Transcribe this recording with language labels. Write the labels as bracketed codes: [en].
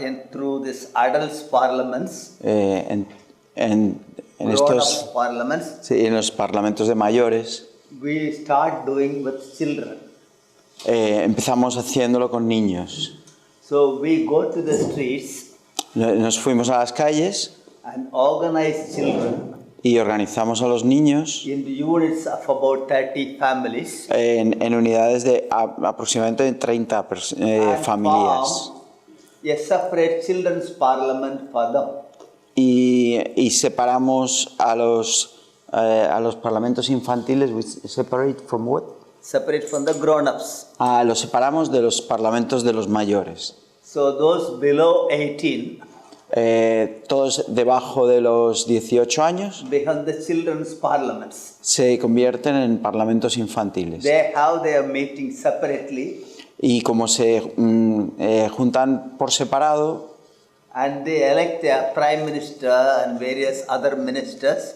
[en] through this adults parliaments, [es] en [en] grown-up [es] estos, [en] parliaments, [es] sí, en los parlamentos de mayores? [en] we start doing with children. [es] Empezamos haciéndolo con niños. [en] So we go to the streets [es] Nos fuimos a las calles [en] and organize children [es] y organizamos a los niños [en] in the units of about 30 families. [es] en unidades de aproximadamente 30 [en] And [es] familias. [en] form a separate children's parliament for them. [es] Y separamos a los parlamentos infantiles. [en] We separate from what? Separate from the grown-ups. [es] Los separamos de los parlamentos de los mayores. [en] So those below 18 [es] Todos debajo de los 18 años [en] become the children's parliaments. [es] se convierten en parlamentos infantiles. [en] They have their meetings separately [es] Y como se juntan por separado [en] and they elect a prime minister and various other ministers.